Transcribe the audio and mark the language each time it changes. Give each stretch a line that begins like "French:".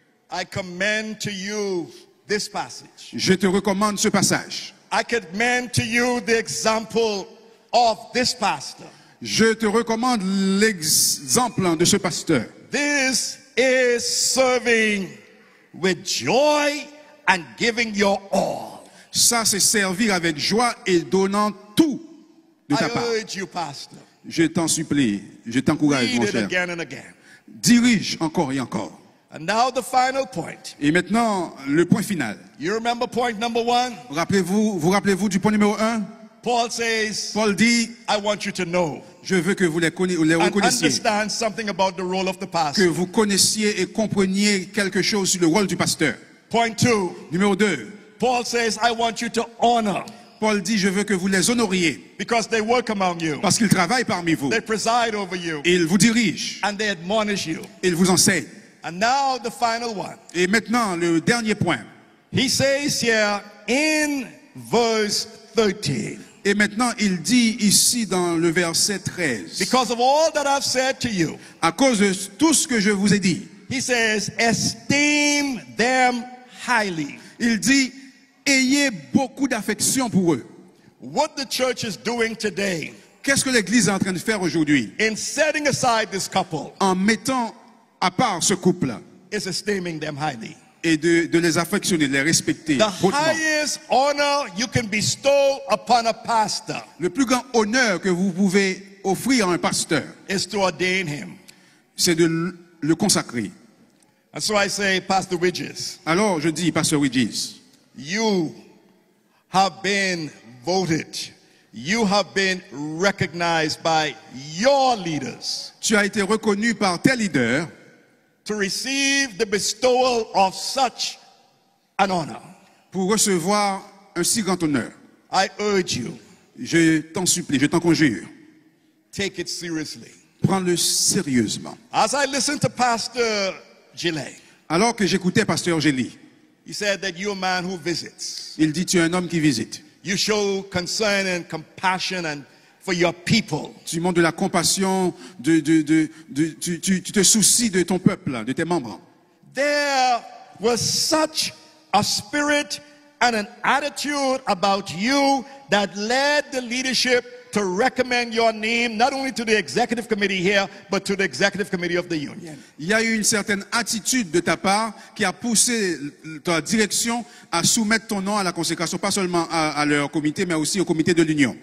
English: I commend to you this passage.
French: je te recommande ce passage.
English: I commend to you the example of this pastor.
French: Je te recommande l'exemple de ce pasteur.
English: This is serving with joy and giving your all.
French: Ça, c'est servir avec joie et donnant tout de
English: I
French: ta part.
English: urge you, pastor,
French: Je t'en supplie, je t'encourage,
English: read
French: mon
English: it
French: cher.
English: again and again.
French: Dirige encore et encore.
English: And now the final point.
French: Et maintenant, le point final.
English: You remember point number 1?
French: Vous rappelez-vous du point numéro 1?
English: Paul says,
French: Paul dit,
English: I want you to know
French: je veux que vous les
English: and
French: reconnaissiez,
English: understand something about the role of the
French: que
English: pastor.
French: vous connaissiez et compreniez quelque chose sur le rôle du pasteur.
English: Point 2,
French: Numéro 2,
English: Paul says, I want you to honor
French: Paul dit, je veux que vous les honoriez
English: because they work among you.
French: parce qu'ils travaillent parmi vous.
English: They preside over you
French: Ils vous dirigent,
English: and they admonish you.
French: ils vous enseignent.
English: And now the final one.
French: Et maintenant, le dernier point.
English: He says here in verse 13,
French: Et maintenant, il dit ici dans le verset 13,
English: because of all that I've said to you,
French: à cause de tout ce que je vous ai dit,
English: he says, esteem them highly.
French: il dit, ayez beaucoup d'affection pour eux.
English: What the church is doing today
French: Qu'est-ce que l'Église est en train de faire aujourd'hui
English: in setting aside this couple
French: en mettant à part ce couple
English: is esteeming them highly.
French: et de les affectionner, de les respecter
English: The
French: hautement.
English: highest honor you can bestow upon a pastor
French: Le plus grand honneur que vous pouvez offrir à un pasteur,
English: is to ordain him.
French: c'est de le consacrer.
English: And so I say, Pastor Widges,
French: Alors je dis, Pasteur Widges,
English: you have been voted. You have been recognized by your leaders
French: tu as été reconnu par tes leaders
English: to receive the bestowal of such an honor.
French: pour recevoir un si grand honneur.
English: I urge you,
French: Je t'en supplie, je t'en conjure,
English: take it seriously.
French: prends-le sérieusement.
English: As I listened to Pastor Gillet,
French: Alors que j'écoutais Pasteur Gély,
English: he said that you're a man who visits.
French: il dit, tu es un homme qui visite.
English: You show concern and compassion and for your people.
French: Tu montres de la compassion, tu te soucies de ton peuple, de tes membres.
English: There was such a spirit and an attitude about you that led the leadership to recommend your name not only to the executive committee here, but to the executive committee of the union.
French: Il y a eu une certaine attitude de ta part qui a poussé ta direction à soumettre ton nom à la consécration, pas seulement à leur comité, mais aussi au comité de l'Union.